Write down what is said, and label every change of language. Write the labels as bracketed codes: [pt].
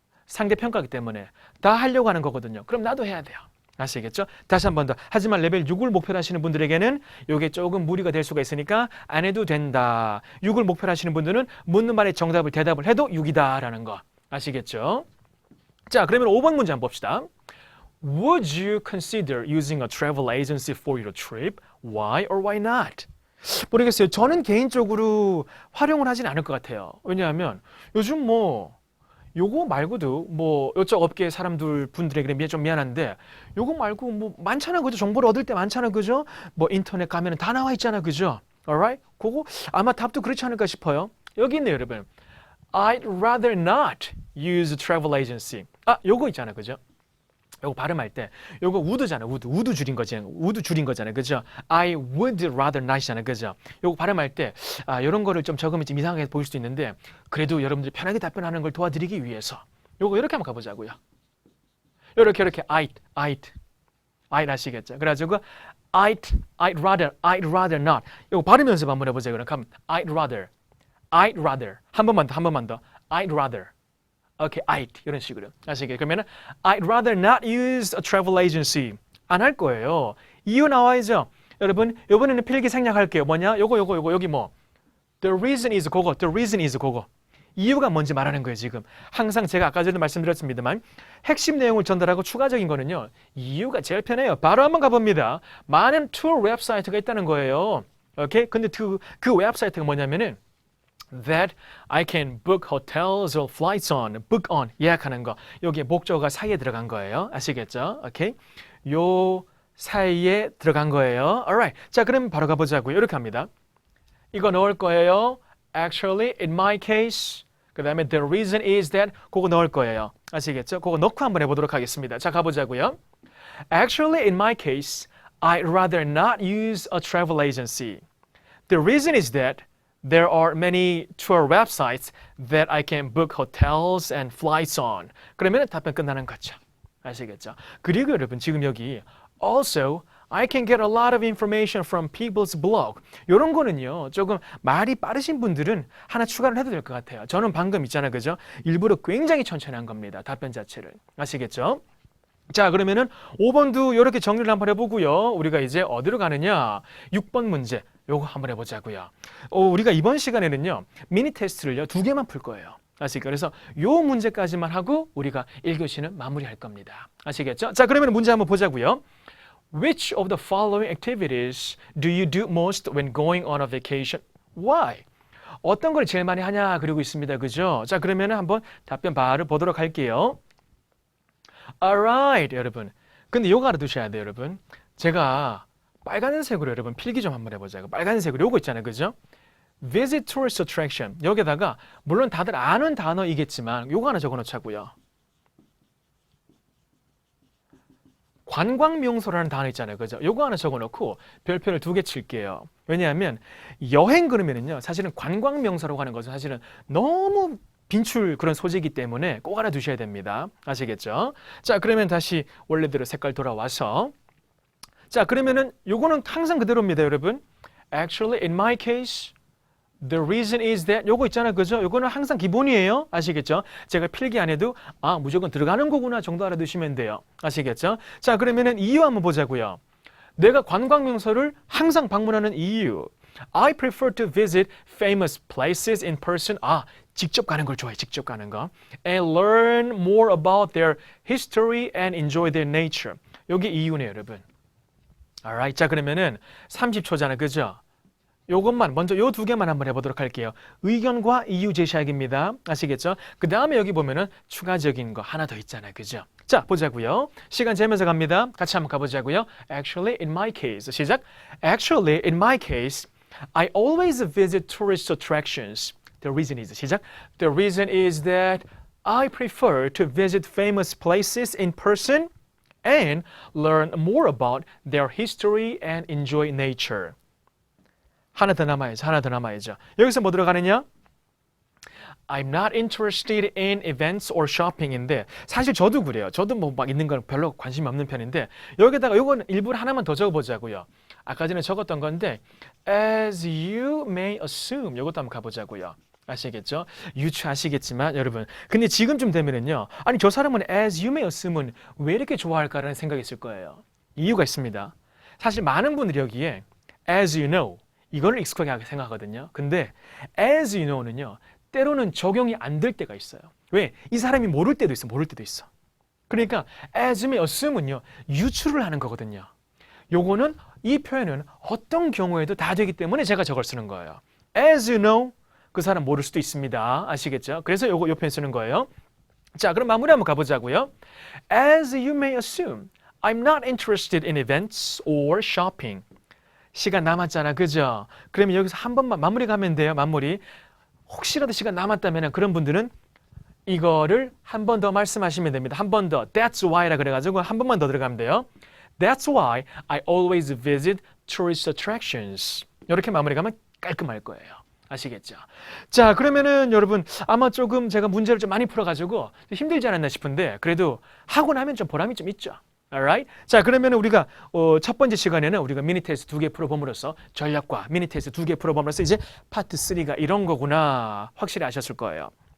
[ko] 상대평가이기 때문에 다 하려고 하는 거거든요. 그럼 나도 해야 돼요. 아시겠죠? 다시 한 번 더. 하지만 레벨 6을 목표로 하시는 분들에게는 이게 조금 무리가 될 수가 있으니까 안 해도 된다. 6을 목표로 하시는 분들은 묻는 말에 정답을 대답을 해도 6이다라는 거. 아시겠죠? 자, 그러면 5번 문제 한번 봅시다. [en] Would you consider using a travel agency for your trip? Why or why not? [ko] 모르겠어요. 저는 개인적으로 활용을 하진 않을 것 같아요. 왜냐하면 요즘 요거 말고도 이쪽 업계 분들에게 좀 미안한데 요거 말고 많잖아, 그죠? 정보를 얻을 때 많잖아, 그죠? 인터넷 가면은 다 나와 있잖아, 그죠? [en] Alright? [ko] 그거 아마 답도 그렇지 않을까 싶어요. 여기 있네요, 여러분. [en] I'd rather not use a travel agency. [ko] 요거 있잖아, 그죠? 요거 발음할 때 요거 would잖아. would 줄인 거잖아요. would 줄인 거잖아요. 그죠? [en] I would rather not이잖아요. [ko] 그죠? 요거 발음할 때 요런 거를 좀 적으면 좀 이상하게 보일 수도 있는데 그래도 여러분들이 편하게 답변하는 걸 도와드리기 위해서 요거 이렇게 한번 가보자고요. 요렇게 I'd 아시겠죠? 그래가지고 [en] I'd rather not. [ko] 요거 발음 연습 한번 해보세요. 그럼 [en] I'd rather [ko] 한 번만 더 I'd rather. 오케이, I'd 이런 식으로 아시겠죠? 그러면은 [en] I'd rather not use a travel agency. [ko] 안 할 거예요. 이유 나와야죠. 여러분, 이번에는 필기 생략할게요. 뭐냐? 요거 여기 뭐 [en] The reason is [ko] 그거. 이유가 뭔지 말하는 거예요, 지금. 항상 제가 아까 전에 말씀드렸습니다만 핵심 내용을 전달하고 추가적인 거는요. 이유가 제일 편해요. 바로 한번 가봅니다. 많은 투어 웹사이트가 있다는 거예요. 오케이? 근데 그 웹사이트가 뭐냐면은 [en] that I can book hotels or flights on. [ko] book on. 예약하는 거. 여기에 목적어가 사이에 들어간 거예요. 아시겠죠? 오케이? 요 사이에 들어간 거예요. [en] alright. [ko] 자, 그럼 바로 가보자고요. 이렇게 합니다. 이거 넣을 거예요. [en] Actually, in my case. [ko] 그 다음에 [en] the reason is that. [ko] 그거 넣을 거예요. 아시겠죠? 그거 넣고 한번 해보도록 하겠습니다. 자, 가보자고요. [en] Actually, in my case, I'd rather not use a travel agency. The reason is that there are many tour websites that I can book hotels and flights on. [ko] 그러면 답변 끝나는 거죠. 아시겠죠? 그리고 여러분 지금 여기 [en] also I can get a lot of information from people's blog. [ko] 이런 거는요. 조금 말이 빠르신 분들은 하나 추가를 해도 될 것 같아요. 저는 방금 있잖아요. 그죠? 일부러 굉장히 천천히 한 겁니다. 답변 자체를. 아시겠죠? 자, 그러면은 5번도 이렇게 정리를 한번 해보고요. 우리가 이제 어디로 가느냐? 6번 문제. 요거 한번 해보자고요. 우리가 이번 시간에는요. 미니 테스트를요. 2개만 풀 거예요. 아시겠죠? 그래서 요 문제까지만 하고 우리가 1교시는 마무리할 겁니다. 아시겠죠? 자, 그러면 문제 한번 보자고요. [en] Which of the following activities do you do most when going on a vacation? Why? [ko] 어떤 걸 제일 많이 하냐? 그리고 있습니다. 그죠? 자, 그러면 한번 답변 바로 보도록 할게요. [en] Alright, [ko] 여러분. 근데 요거 알아두셔야 돼요, 여러분. 제가 빨간색으로 여러분 필기 좀 한번 해보자고. 빨간색으로 요거 있잖아요, 그죠? [en] Visit tourist attraction. [ko] 여기다가 물론 다들 아는 단어이겠지만 요거 하나 적어놓자고요. 관광명소라는 단어 있잖아요, 그죠? 요거 하나 적어놓고 별표를 2개 칠게요. 왜냐하면 여행 그러면은요, 사실은 관광명소라고 하는 것은 사실은 너무 빈출 그런 소재이기 때문에 꼭 알아두셔야 됩니다. 아시겠죠? 자, 그러면 다시 원래대로 색깔 돌아와서 자, 그러면은 요거는 항상 그대로입니다, 여러분. [en] Actually, in my case, the reason is that [ko] 요거 있잖아요, 그죠? 요거는 항상 기본이에요. 아시겠죠? 제가 필기 안 해도 무조건 들어가는 거구나 정도 알아두시면 돼요. 아시겠죠? 자, 그러면은 이유 한번 보자고요. 내가 관광명소를 항상 방문하는 이유. [en] I prefer to visit famous places in person. [ko] 직접 가는 걸 좋아해. 직접 가는 거. [en] And learn more about their history and enjoy their nature. [ko] 여기 이유네요, 여러분. [en] Alright. [ko] 자, 그러면은 30초잖아. 그죠? 요것만 먼저 요 2개만 한번 해보도록 할게요. 의견과 이유 제시하기입니다. 아시겠죠? 그 다음에 여기 보면은 추가적인 거 하나 더 있잖아요. 그죠? 자, 보자고요. 시간 재면서 갑니다. 같이 한번 가보자고요. [en] Actually, in my case. [ko] 시작. [en] Actually, in my case, I always visit tourist attractions. The reason is [ko] 시작. [en] The reason is that I prefer to visit famous places in person and learn more about their history and enjoy nature. [ko] 하나 더 남아야죠. 여기서 뭐 들어가느냐? [en] I'm not interested in events or shopping인데 [ko] 사실 저도 그래요. 저도 뭐 막 있는 건 별로 관심이 없는 편인데 여기다가 요건 일부러 하나만 더 적어보자고요. 아까 전에 적었던 건데 [en] as you may assume [ko] 요것도 한번 가보자고요. 아시겠죠? 유추하시겠지만 여러분 근데 지금쯤 되면은요. 아니 저 사람은 [en] as you may assume [ko] 은 왜 이렇게 좋아할까라는 생각이 있을 거예요. 이유가 있습니다. 사실 많은 분들이 여기에 [en] as you know [ko] 이거를 익숙하게 생각하거든요. 근데 [en] as you know [ko] 는요. 때로는 적용이 안 될 때가 있어요. 왜? 이 사람이 모를 때도 있어. 그러니까 [en] as you may assume [ko] 은요. 유추를 하는 거거든요. 요거는 이 표현은 어떤 경우에도 다 되기 때문에 제가 저걸 쓰는 거예요. [en] as you know [ko] 그 사람 모를 수도 있습니다. 아시겠죠? 그래서 요 표현 쓰는 거예요. 자, 그럼 마무리 한번 가보자고요. [en] As you may assume, I'm not interested in events or shopping. [ko] 시간 남았잖아, 그죠? 그러면 여기서 한 번만 마무리 가면 돼요, 마무리. 혹시라도 시간 남았다면 그런 분들은 이거를 한 번 더 말씀하시면 됩니다. 한 번 더. [en] That's why [ko] 라 그래가지고 한 번만 더 들어가면 돼요. [en] That's why I always visit tourist attractions. [ko] 이렇게 마무리가면 깔끔할 거예요. 아시겠죠? 자, 그러면은 여러분 아마 조금 제가 문제를 좀 많이 풀어가지고 힘들지 않았나 싶은데 그래도 하고 나면 좀 보람이 좀 있죠. [en] Alright? [ko] 자, 그러면 우리가 첫 번째 시간에는 우리가 미니 테스트 2개 풀어봄으로써 전략과 미니 테스트 2개 풀어봄으로써 이제 파트 3가 이런 거구나 확실히 아셨을 거예요.